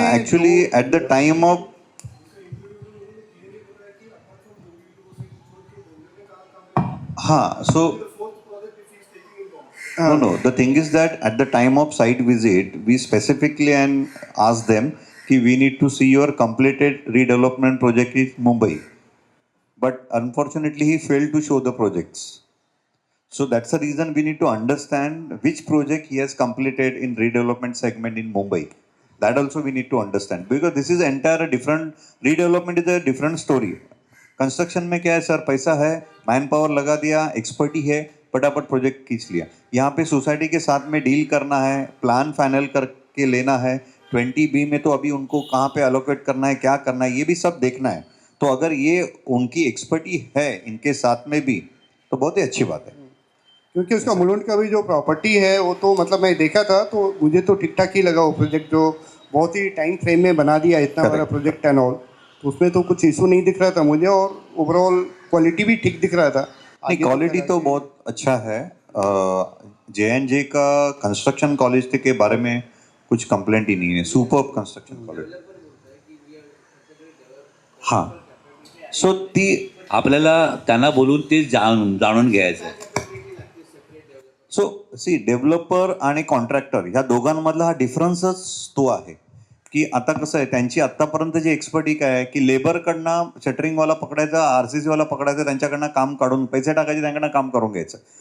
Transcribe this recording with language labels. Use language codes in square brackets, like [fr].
[en] Actually at the time of so no, the thing is that at the time of site visit we specifically and asked them कि we need to see your completed redevelopment project in Mumbai, but unfortunately he failed to show the projects. So that's the reason we need to understand which project he has completed in redevelopment segment in Mumbai. That also we need to understand, because this is entire a different, redevelopment is a different story. [hi] Construction में क्या है sir, पैसा है, man power लगा दिया, expertise है, फटाफट project खींच लिया। यहाँ पे सोसाइटी के साथ में डील करना है, प्लान फाइनल करके लेना है, 20B में तो अभी उनको कहाँ पे अलोकेट करना है, क्या करना है, ये भी सब देखना है। तो अगर ये उनकी एक्सपर्टी है इनके साथ में भी, तो बहुत ही अच्छी बात है। क्योंकि उसका मुलुंड का भी जो प्रॉपर्टी है वो तो मतलब मैं देखा था तो मुझे तो ठीक ठाक ही लगा वो प्रोजेक्ट, जो बहुत ही टाइम फ्रेम में बना दिया इतना बड़ा प्रोजेक्ट एंड ऑल। तो उसमें तो कुछ इशू नहीं दिख रहा था मुझे, और ओवरऑल क्वालिटी भी ठीक दिख रहा था। क्वालिटी तो बहुत अच्छा है। JNJ का कंस्ट्रक्शन क्वालिटी के बारे में कुछ कंप्लेंट ही नहीं है, सुपर्ब कंस्ट्रक्शन क्वालिटी। हां, [mr] सो ती आपल्याला त्यांना बोलून ते जाणून घ्यायचं आहे। सो सी, डेव्हलपर आणि कॉन्ट्रॅक्टर ह्या दोघांमधला हा डिफरन्सच तो आहे की आता कसं आहे, त्यांची आत्तापर्यंतची एक्सपर्टी काय आहे की लेबरकडनं शटरिंगवाला पकडायचा, RCCवाला पकडायचा, त्यांच्याकडनं काम काढून पैसे टाकायचे, त्यांच्याकडनं काम करून घ्यायचं।